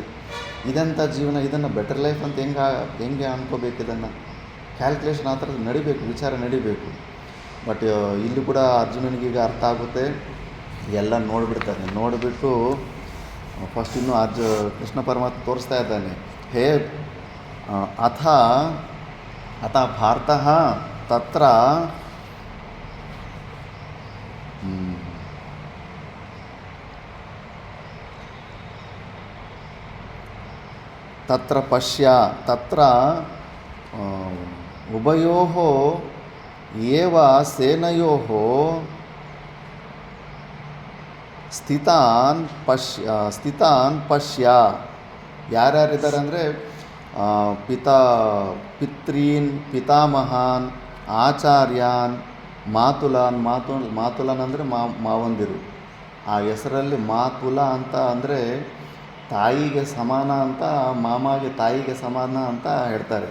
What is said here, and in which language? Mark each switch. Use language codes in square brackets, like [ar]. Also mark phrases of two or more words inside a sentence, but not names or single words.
[kn] ಇದಂಥ ಜೀವನ, ಇದನ್ನು [en] better life [kn] ಅಂತ ಹೆಂಗೆ ಅನ್ಕೋಬೇಕು? ಇದನ್ನು ಕ್ಯಾಲ್ಕುಲೇಷನ್ ಆ ಥರದ್ದು ನಡಿಬೇಕು, ವಿಚಾರ ನಡಿಬೇಕು. ಬಟ್ ಇಲ್ಲಿ ಕೂಡ ಅರ್ಜುನನಿಗೀಗ ಅರ್ಥ ಆಗುತ್ತೆ. ಎಲ್ಲ ನೋಡಿಬಿಟ್ಟು ಫಸ್ಟ್ ಇನ್ನೂ ಕೃಷ್ಣ ಪರಮಾತ್ಮ ತೋರಿಸ್ತಾ ಇದ್ದಾನೆ. [sa] ಹೇ ಅಥ ಭಾರತಃ ತತ್ರ ಪಶ್ಯ ತತ್ರ ಉಭಯೋಃ ಏವ ಸೇನಯೋಃ ಸ್ಥಿತಾನ್ ಪಶ್ಯ. [kn] ಯಾರ್ಯಾರಿದ್ದಾರೆ ಅಂದರೆ [sa] ಪಿತೃನ್, ಪಿತಾಮಹಾನ್, ಆಚಾರ್ಯಾನ್, ಮಾತುಲನ್ [kn] ಅಂದರೆ ಮಾವಂದಿರು. ಆ ಹೆಸರಲ್ಲಿ ಮಾತುಲ ಅಂತ ಅಂದರೆ ತಾಯಿಗೆ ಸಮಾನ ಅಂತ, ಮಾಮಗೆ ತಾಯಿಗೆ ಸಮಾನ ಅಂತ ಹೇಳ್ತಾರೆ.